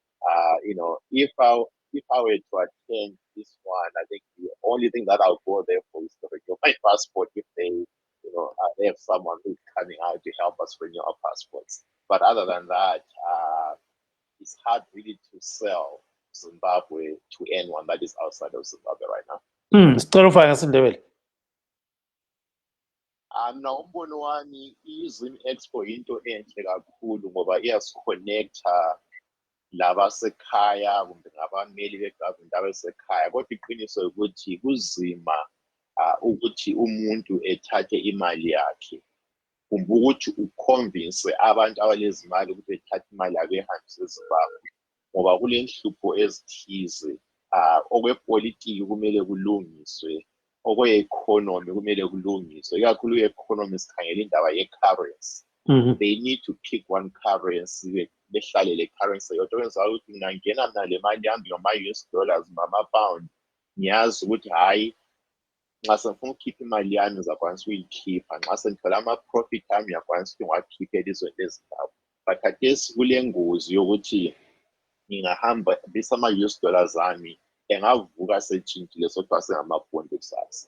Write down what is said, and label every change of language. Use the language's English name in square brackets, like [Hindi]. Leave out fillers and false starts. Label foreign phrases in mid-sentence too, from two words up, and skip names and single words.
[English] If I were to attend this one, I think the only thing that I'll go there for is to renew my passport if they have someone who's coming out to help us renew our passports. But other than that, it's hard really to sell Zimbabwe to anyone that is outside of Zimbabwe right now. [North Ndebele] Mina umbono wami izim expo into enhle kakhulu ngoba iyasiconnecta labasekhaya kumbe ngabameli begovernment abasekhaya, kodwa iqiniso ukuthi kuzima ukuthi umuntu ethathe imali yakhe kumbe ukuthi uconvince abantu abalezimali ukuthi bethathe imali yabo ehambise eZimbabwe, ngoba kulenhlupho ezithize. Okwepolitiki kumele kulungiswe, okwe-economy kumele kulungiswe, ikakhulu i-economy sikhangela indaba ye-currency. [English] They need to pick one currency, [North Ndebele] behlale le currency yodwa, okwenza ukuthi mina ngingena mina le mali yami ngama-US dollars ngama-pound, ngiyazi ukuthi hhayi nxa sengifuna ukukhipha imali yami ngizakwanisa ukuyikhipha, nxa sengithola ama-profit ami ngiyakwanisa ukuthi ngiwakhiphe elizweni leZimbabwe. But khathesi kule ngozi yokuthi ngingahamba bisama-US dollars ami engavuka setshintshile sokuthiwa sengamapondi kusasa.